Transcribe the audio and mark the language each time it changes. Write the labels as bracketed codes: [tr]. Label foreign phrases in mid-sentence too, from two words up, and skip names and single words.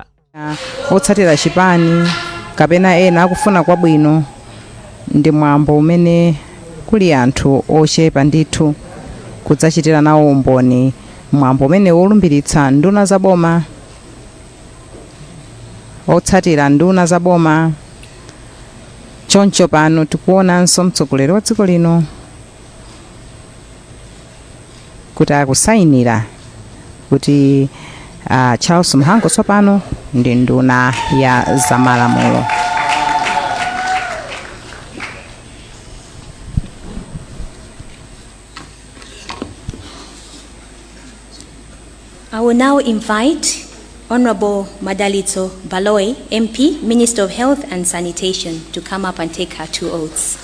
[ny] Otsatira chipani kapena ena akufuna kwabwino ndi mwambo umene kuli anthu ochepa ndithu kudzachitira nawo umboni mwambo umene wolumbiritsa nduna zaboma, otsatira nduna zaboma. Choncho pano tikuonanso mtsogoleri wa dziko lino kuti akusayinira kuti Charles Muhango tsopano ndi nduna ya zamalamulo. [en] I will now invite Honorable Madalitso Baloyi, MP, Minister of Health and Sanitation, to come up and take her 2 oaths.